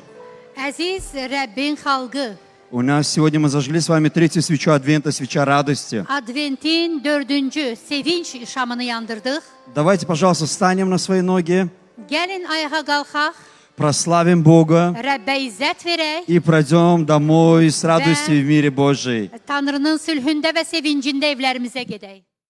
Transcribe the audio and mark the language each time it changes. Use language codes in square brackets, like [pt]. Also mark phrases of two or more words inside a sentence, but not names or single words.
[az] Əziz Rəbbin xalqı, [ru] у нас сегодня мы зажгли с вами третью свечу Адвента, свеча радости. [az] Adventin 4-cü sevinç şamını yandırdıq. [ru] Давайте, пожалуйста, встанем на свои ноги, [az] Gəlin ayağa qalxaq, [ru] прославим Бога [az] Rəbbə izzət verək, [ru] и пройдем домой с радостью в мире Божией. [az] Tanrının sülhündə və sevincində evlərimizə gedək.